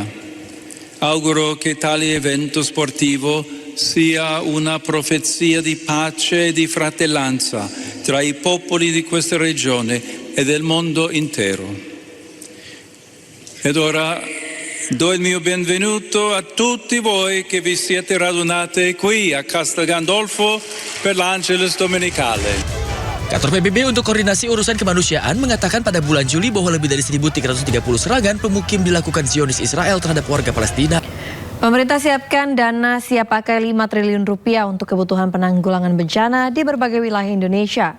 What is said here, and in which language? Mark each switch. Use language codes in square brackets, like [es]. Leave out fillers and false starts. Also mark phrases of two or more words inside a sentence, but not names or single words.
[it] Auguro che tale evento sportivo sia una profezia di pace e di fratellanza tra i popoli di questa regione e del mondo intero. Ed ora do il mio benvenuto a tutti voi che vi siete radunati qui a Castel Gandolfo per l'Angelus Domenicale. [id] Kantor PBB untuk koordinasi urusan kemanusiaan mengatakan pada bulan Juli bahwa lebih dari 1.330 serangan pemukim dilakukan Zionis Israel terhadap warga Palestina. Pemerintah siapkan dana siap pakai 5 triliun rupiah untuk kebutuhan penanggulangan bencana di berbagai wilayah Indonesia.